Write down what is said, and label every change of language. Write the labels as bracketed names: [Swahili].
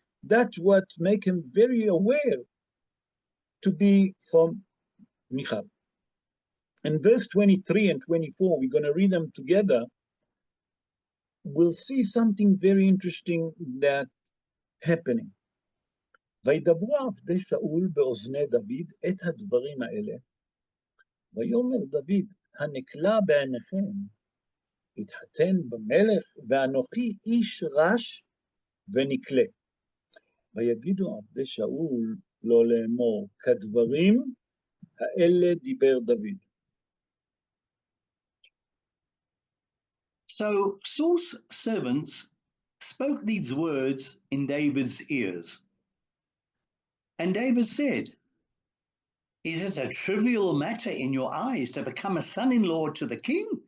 [English] That's what make him very aware to be from Michal. In verse 23 and 24, we're going to read them together. We'll see something very interesting that happening. [Hebrew] וידברו עבדי שאול באוזני דוד את הדברים האלה, ויאמר דוד, הנקלה בעיניכם, התחתן במלך, ואנוכי איש רש ונקלה. ויגידו עבדי שאול לא לאמור, כדברים האלה דיבר דוד. [English] So Saul's servants spoke these words in David's ears. And David said, is it a trivial matter in your eyes to become a son-in-law to the king?